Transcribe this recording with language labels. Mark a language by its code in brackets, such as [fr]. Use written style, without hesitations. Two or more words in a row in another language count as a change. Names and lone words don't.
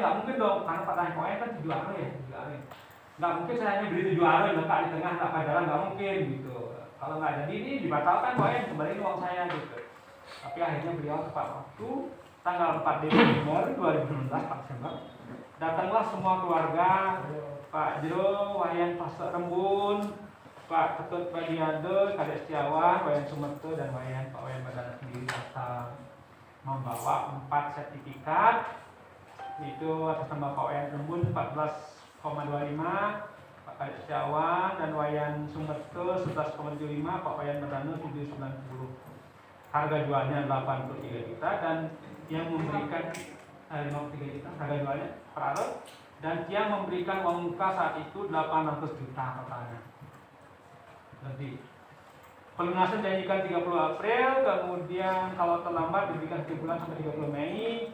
[id] Nggak mungkin dong, karena Pak Wayan kan 7 are ya, 7 are. Nggak mungkin saya hanya beli 7 are letak di tengah tak jalan, nggak mungkin gitu. Kalau nggak jadi ini dibatalkan Pak Wayan, kembaliin uang saya gitu. Tapi akhirnya beliau tepat waktu tanggal 4 Desember 2019 Pak Desember datanglah semua keluarga Pak Jero, Wayan Pastor Rembun, Pak Ketut Badiade, Kadek Setiawan, Wayan Sumerto dan Pak Wayan Merdana sendiri datang membawa 4 sertifikat itu atas nama Pak Wayan Rembun 14,25, Pak Kadek Setiawan dan Wayan Sumerto 11,75, Pak Wayan Merdana 7,90. Harga jualnya 83 juta dan yang memberikan 53 juta harga jualnya per are, dan dia memberikan uang muka saat itu 800 juta totalnya. Jadi pelunasan dijanjikan 30 April, kemudian kalau terlambat diberikan 3 bulan sampai 30 Mei.